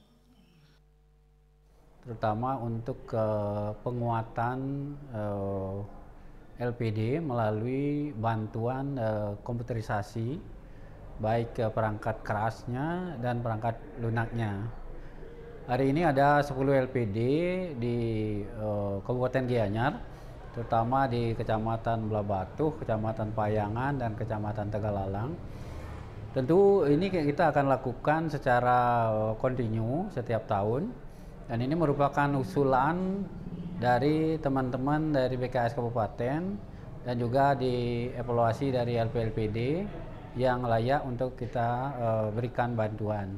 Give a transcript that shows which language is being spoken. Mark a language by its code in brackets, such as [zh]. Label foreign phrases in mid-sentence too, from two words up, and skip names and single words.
[id] Terutama untuk penguatan LPD melalui bantuan komputerisasi, baik perangkat kerasnya dan perangkat lunaknya. Hari ini ada 10 LPD di Kabupaten Gianyar, terutama di Kecamatan Blabatu, Kecamatan Payangan, dan Kecamatan Tegalalang. Tentu ini kita akan lakukan secara kontinu setiap tahun, dan ini merupakan usulan dari teman-teman dari BKS Kabupaten dan juga dievaluasi dari LPLPD yang layak untuk kita berikan bantuan.